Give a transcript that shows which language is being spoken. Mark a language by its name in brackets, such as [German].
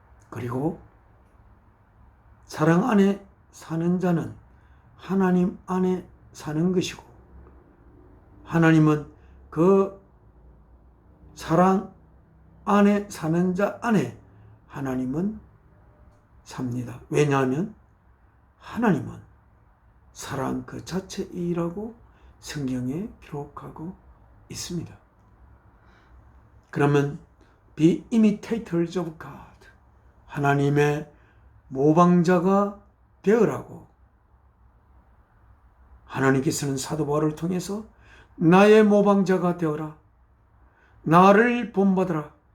[Korean] 그리고 사랑 안에 사는 자는 하나님 안에 사는 것이고 하나님은 그 사랑 안에 사는 자 안에 하나님은 삽니다. 왜냐하면 하나님은 사랑 그 자체이라고 성경에 기록하고 있습니다. 그러면 [English] Be imitators of God. [Korean] 하나님의 모방자가 되어라고 하나님께서는 사도 바울을 통해서 나의 모방자가 되어라. 나를 본받아라.